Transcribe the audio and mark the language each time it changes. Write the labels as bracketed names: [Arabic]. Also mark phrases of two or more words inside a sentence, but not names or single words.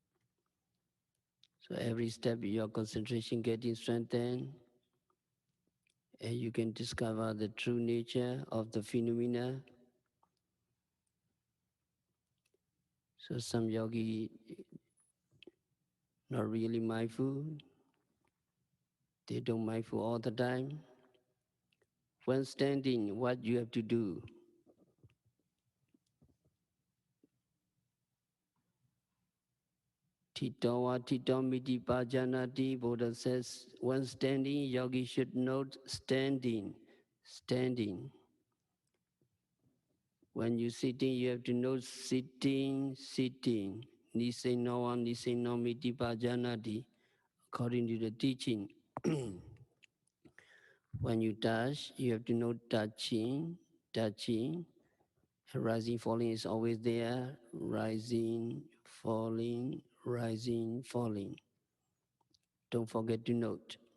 [English] So every step your concentration getting strengthened, and you can discover the true nature of the phenomena. So some yogi not really mindful, they don't mindful all the time. When standing, what you have to do? [Pali] Titawa titomiti pajanati, [English] Buddha says, when standing, yogi should note standing, standing. When you're sitting, you have to note sitting, sitting. [Pali] Nisenowa, nisenomiti pajanati, [English] according to the teaching. When you touch, you have to note touching, touching. Rising, falling is always there. Rising, falling, rising, falling. Don't forget to note.